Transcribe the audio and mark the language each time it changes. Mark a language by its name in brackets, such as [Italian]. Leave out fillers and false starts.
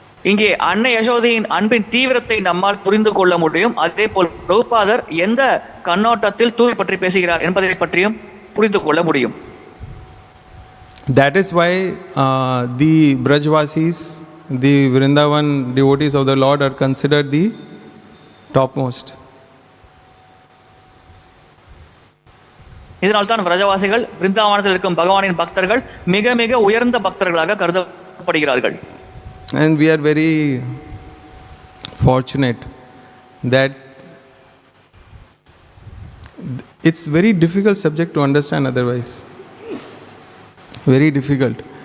[Tamil] இங்கே அன்னை யசோதையின் அன்பின் தீவிரத்தை நம்மால் புரிந்து கொள்ள முடியும். அதே போல் பிரபுபாதர் எந்த கண்ணோட்டத்தில் தூய்மை பற்றி பேசுகிறார் என்பதை பற்றியும் புரிந்து கொள்ள முடியும். [English] That is why the Vrajavasis, the Vrindavan devotees of the Lord are considered the topmost. [Tamil] இதனால்தான் விரஜவாசிகள், பிருந்தாவனத்தில் இருக்கும் பகவானின் பக்தர்கள் மிக மிக உயர்ந்த பக்தர்களாக கருதப்படுகிறார்கள். [English] And we are very fortunate that it's very difficult subject to understand otherwise. Very difficult.